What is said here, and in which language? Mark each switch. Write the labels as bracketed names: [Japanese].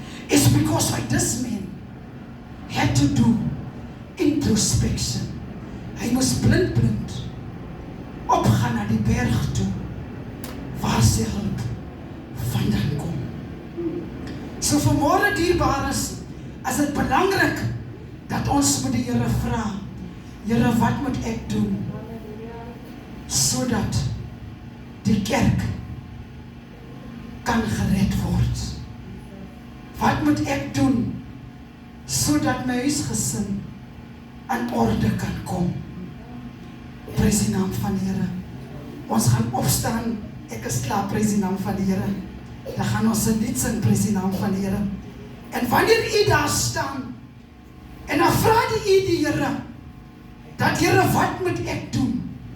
[English] It's because why this man had to do introspection. [Afrikaans] Hy moes blind opgaan na die berg toe, waar sy hulp vandaan kom. So vanmôre dierbares, is dit belangrik dat ons met die Here vra, Here, wat moet ek doen, sodat die kerk kan gered word? Wat moet ek doen, sodat my huisgesin in orde kan kom? Prys die naam van die Here. Ons gaan opstaan, ek is klaar, prys die naam van die Here. Dan gaan ons 'n lied sing, prys die naam van die Here. En wanneer u daar staan, en dan vra die Here, dat Here, wat moet ek doen?